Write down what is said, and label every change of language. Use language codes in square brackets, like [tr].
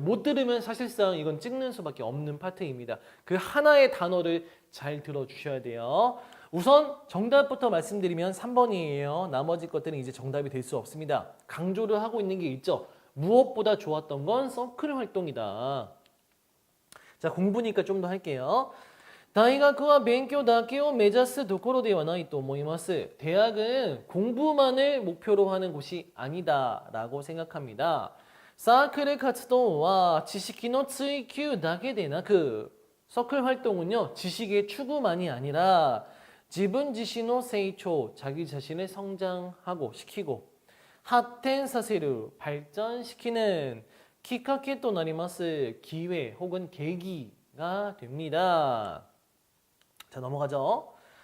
[ko] 못 들으면 사실상 이건 찍는 수밖에 없는 파트입니다. 그 하나의 단어를 잘 들어주셔야 돼요. 우선 정답부터 말씀드리면 3번이에요. 나머지 것들은 이제 정답이 될 수 없습니다. 강조를 하고 있는 게 있죠. 무엇보다 좋았던 건 서클 활동이다. 자, 공부니까 좀 더 할게요. [ja] 大学は勉強だけを目指すところではないと思います. [ko] 대학은 공부만을 목표로 하는 곳이 아니다라고 생각합니다. 사클 활동은 지식의 [ja] 追求だけでなく [ko] 서클 활동은요, 지식의 추구만이 아니라 [ja] 自分自身の成長, [ko] 자기 자신을 성장하고 시키고 [ja] 発展させる, [ko] 발전시키는 [ja] きっかけとなります [ko] 기회 혹은 계기가 됩니다. 자, 넘어가죠.